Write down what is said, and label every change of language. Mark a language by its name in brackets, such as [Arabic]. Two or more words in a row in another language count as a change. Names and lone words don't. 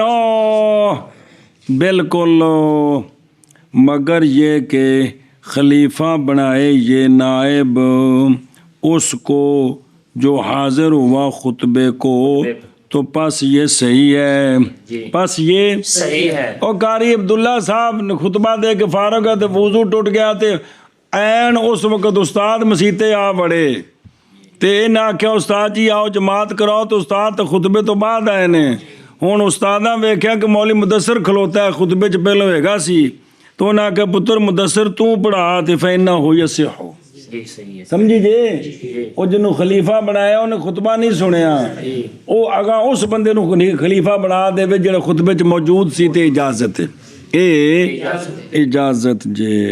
[Urdu] او بالکل، مگر یہ کہ خلیفہ بنائے یہ نائب اس کو جو حاضر ہوا خطبے کو، تو پس یہ صحیح ہے، جی پس یہ صحیح ہے، [Punjabi] او قاری عبداللہ صاحب نے خطبہ دے کے فارغ ہے تو وضو ٹوٹ گیا تے این اس وقت استاد مسیتے آ بڑے تے نہ آخیا استاد جی آؤ جماعت کراؤ، تو استاد تو خطبے تو بعد آئے نے، ہوں استاداں ویکھیا کہ مولوی مدثر کھلوتا ہے خطبے چ پہلو ہوئے گا سی، تو انہاں آخیا پتر مدثر تو پڑھا تے [Arabic] فإنہ یصح، [Urdu] جی صحیح ہے، [Punjabi] سمجھی جی، وہ جنوں خلیفہ بنایا انہیں خطبہ نہیں سنیا، وہ اگاں اس بندے نو خلیفہ بنا دے جڑا خطبے چ موجود سی تے اجازت ہے، اے اجازت جے۔